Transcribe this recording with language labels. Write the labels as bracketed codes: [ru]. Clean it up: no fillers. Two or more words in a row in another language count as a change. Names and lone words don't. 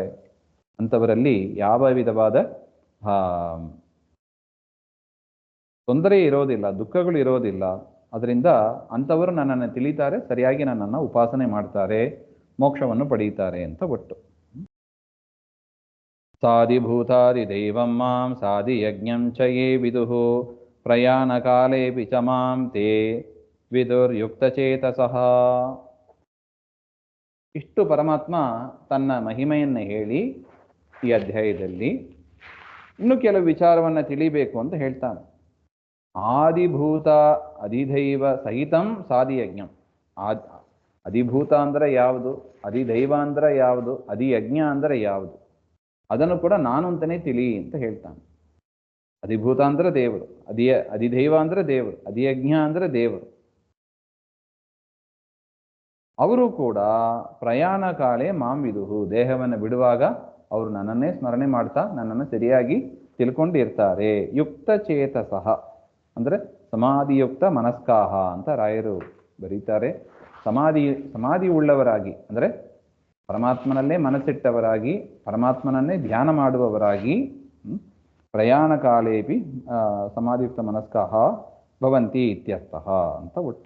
[kn] ಅಂಥವರಲ್ಲಿ ಯಾವ ವಿಧವಾದ ತೊಂದರೆ ಇರೋದಿಲ್ಲ, ದುಃಖಗಳು ಇರೋದಿಲ್ಲ. ಅದರಿಂದ ಅಂಥವರು ನನ್ನನ್ನು ತಿಳಿತಾರೆ, ಸರಿಯಾಗಿ ನನ್ನನ್ನು ಉಪಾಸನೆ ಮಾಡ್ತಾರೆ, ಮೋಕ್ಷವನ್ನು ಪಡೀತಾರೆ ಅಂತ ಒಟ್ಟು. [sa] ಸಾಧಿಭೂತಾದಿ ದೈವಂ ಮಾಂ ಸಾಧಿ ಯಜ್ಞಂ ಚ ಯೇ ವಿದುಃ ಪ್ರಯಾಣ ಕಾಲೇಪಿ ಚ ಮಾಂ ತೇ ವಿದುರ್ಯುಕ್ತಚೇತಸಃ. [kn] ಇಷ್ಟು ಪರಮಾತ್ಮ ತನ್ನ ಮಹಿಮೆಯನ್ನು ಹೇಳಿ ಈ ಅಧ್ಯಾಯದಲ್ಲಿ ಇನ್ನು ಕೆಲವು ವಿಚಾರವನ್ನು ತಿಳಿಬೇಕು ಅಂತ ಹೇಳ್ತಾನೆ. [sa] ಆದಿಭೂತ ಅಧಿದೈವ ಸಹಿತಂ ಸಾಧಿಯಜ್ಞಂ. [kn] ಅಧಿಭೂತ ಅಂದರೆ ಯಾವುದು, ಅಧಿದೈವ ಅಂದರೆ ಯಾವುದು, ಅಧಿಯಜ್ಞ ಅಂದರೆ ಯಾವುದು, ಅದನ್ನು ಕೂಡ ನಾನು ಅಂತಲೇ ತಿಳಿ ಅಂತ ಹೇಳ್ತಾನೆ. ಅಧಿಭೂತ ಅಂದರೆ ದೇವರು, ಅಧಿದೈವ ಅಂದರೆ ದೇವರು, ಅಧಿಯಜ್ಞ ಅಂದರೆ ದೇವರು. ಅವರು ಕೂಡ [sa] ಪ್ರಯಾಣ ಕಾಲೇ ಮಾಂ ವಿದುಹು, [kn] ದೇಹವನ್ನು ಬಿಡುವಾಗ ಅವರು ನನ್ನನ್ನೇ ಸ್ಮರಣೆ ಮಾಡ್ತಾ ನನ್ನನ್ನು ಸರಿಯಾಗಿ ತಿಳ್ಕೊಂಡಿರ್ತಾರೆ. [sa] ಯುಕ್ತ ಚೇತಸಃ [kn] ಅಂದರೆ [sa] ಸಮಾಧಿಯುಕ್ತ ಮನಸ್ಕಾಹ [kn] ಅಂತ ರಾಯರು ಬರೀತಾರೆ. ಸಮಾಧಿ ಉಳ್ಳವರಾಗಿ ಅಂದರೆ ಪರಮಾತ್ಮನಲ್ಲೇ ಮನಸ್ಸಿಟ್ಟವರಾಗಿ, ಪರಮಾತ್ಮನನ್ನೇ ಧ್ಯಾನ ಮಾಡುವವರಾಗಿ, [sa] ಪ್ರಯಾಣ ಕಾಲೇಪಿ ಸಮಾಧಿಯುಕ್ತ ಮನಸ್ಕಾಹ ಭವಂತಿ ಇತ್ಯರ್ಥಃ [kn] ಅಂತ ಒಟ್ಟು.